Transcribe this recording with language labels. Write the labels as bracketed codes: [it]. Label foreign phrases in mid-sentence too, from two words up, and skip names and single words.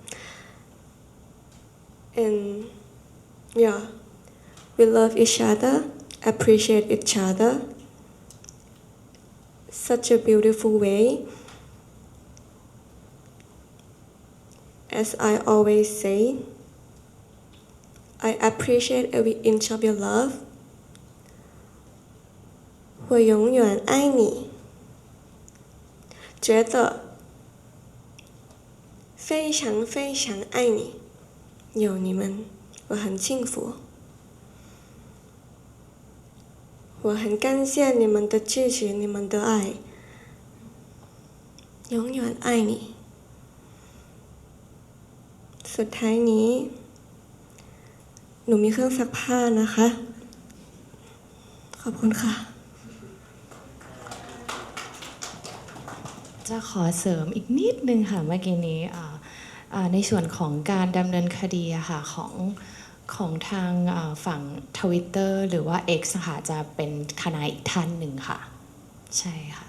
[en] And yeah, we love each other, appreciate each other. Such a beautiful way. As I always say, I appreciate every inch of your love. [zh] 我永远爱你。觉得非常非常爱你。有你们，我很幸福。我很感谢你们的支持，你们的爱。永远爱你。 [th] สุดท้ายนี้หนูมีเครื่องซักผ้านะคะ ขอบคุณค่ะ จะขอเสริมอีกนิดนึงค่ะเมื่อกี้นี้ในส่วนของการดำเนินคดีอะค่ะของทางฝั่ง Twitter หรือว่า X ค่ะจะเป็นทนายอีกท่านหนึ่งค่ะ ใช่ค่ะ